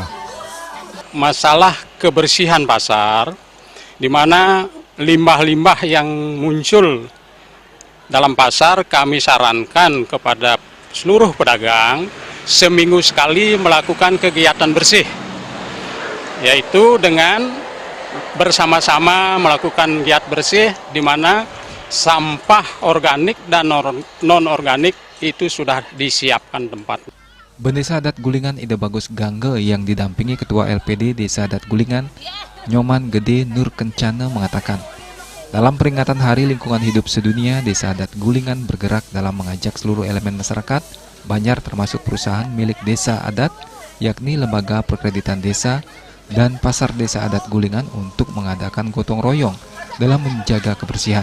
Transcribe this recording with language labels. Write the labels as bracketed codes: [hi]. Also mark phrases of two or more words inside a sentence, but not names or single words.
[id] Masalah kebersihan pasar, di mana limbah-limbah yang muncul dalam pasar, kami sarankan kepada seluruh pedagang seminggu sekali melakukan kegiatan bersih, yaitu dengan bersama-sama melakukan giat bersih, di mana sampah organik dan non-organik itu sudah disiapkan tempat. Bendesa Adat Gulingan Ide Bagus Gangge yang didampingi Ketua LPD Desa Adat Gulingan, Nyoman Gede Nur Kencana, mengatakan, dalam peringatan Hari Lingkungan Hidup Sedunia, Desa Adat Gulingan bergerak dalam mengajak seluruh elemen masyarakat, Banjar termasuk perusahaan milik Desa Adat, yakni Lembaga Perkreditan Desa dan Pasar Desa Adat Gulingan untuk mengadakan gotong royong dalam menjaga kebersihan.